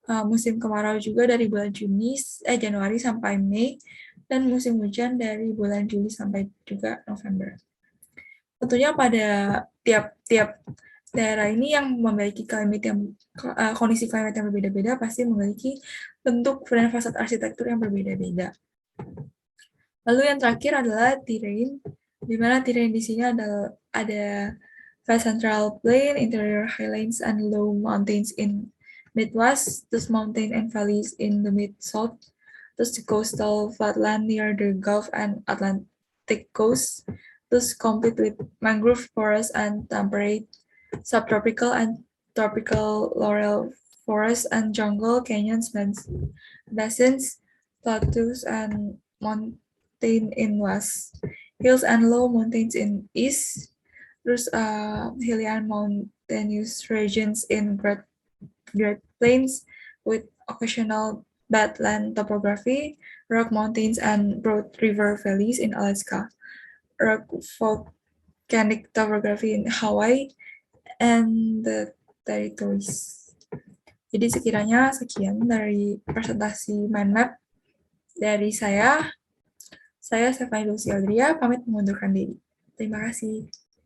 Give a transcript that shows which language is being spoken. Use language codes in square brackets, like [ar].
[id] Musim kemarau juga dari bulan Januari sampai Mei, dan musim hujan dari bulan Juli sampai juga November. Tentunya pada tiap-tiap daerah ini yang memiliki kondisi klimat yang berbeda-beda pasti memiliki bentuk dan fasad arsitektur yang berbeda-beda. Lalu yang terakhir adalah terrain, di mana terrain di sini ada [en] vast central plain, interior highlands and low mountains in Midwest, [id] terus [en] mountain and valleys in the Mid-South, terus the coastal flatland near the Gulf and Atlantic coast, terus complete with mangrove forest and temperate subtropical and tropical laurel forests and jungle, canyons, basins, plateaus, and mountain in west, hills and low mountains in east, [id] terus [en] hilly and mountainous regions in Great Plains with occasional badland topography, rock mountains and broad river valleys in Alaska, rock volcanic topography in Hawaii, and the territories. [id] Jadi sekiranya sekian dari presentasi mind map dari saya. Saya Stephanie Lucy Audria, pamit mengundurkan diri. Terima kasih.